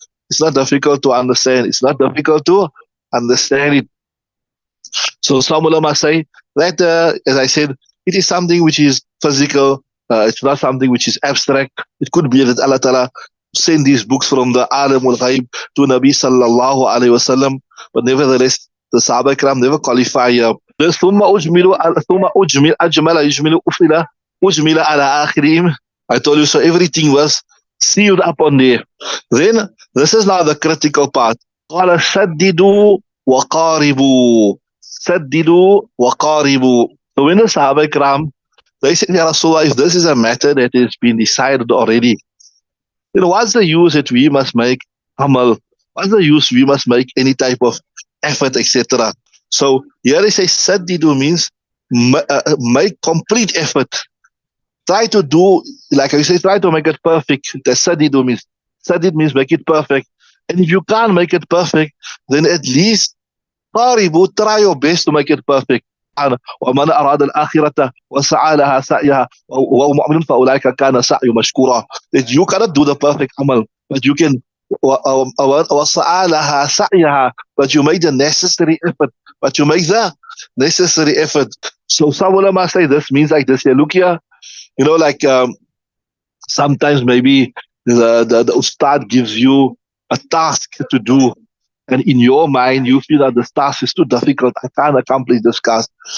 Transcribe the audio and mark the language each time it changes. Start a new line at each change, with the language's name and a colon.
English: It's not difficult to understand. It's not difficult to understand it. So some ulama say that, as I said, it is something which is physical. It's not something which is abstract. It could be that Allah Ta'ala sent these books from the Alim al-Ghaib to Nabi sallallahu alayhi wasallam. But nevertheless, the Sahaba Ikram never qualify.
Arabic: ثم أجمل ثم أجمل أجمل يجمل أفضل أجمل على آخرهم.
English: I told you, so everything was sealed up on there. Then, this is now the critical part.
Arabic: قال سددوا وقاربوا. سددوا وقاربوا.
English: So when the Sahaba Ikram, they said, Ya Rasulullah, if this is a matter that has been decided already, then what's the use that we must make amal? What's the use we must make any type of effort, etc.? So here they say saddidu means make complete effort. Try to do, like I say, try to make it perfect. The saddidu means, saddid means make it perfect. And if you can't make it perfect, then at least قاربوا, try your best to make it perfect.
Arabic: ومن أراد الآخرة وسعى لها سعيها وهو مؤمن فأولئك كان سعي مشكورا.
English: That you cannot do the perfect amal, but you can
Arabic: وسعى لها سعيها,
English: but you make the necessary effort. But you make the necessary effort. So some ulama say this means like this here. Look here, like sometimes maybe the ustad gives you a task to do, and in your mind you feel that this task is too difficult, I can't accomplish this task.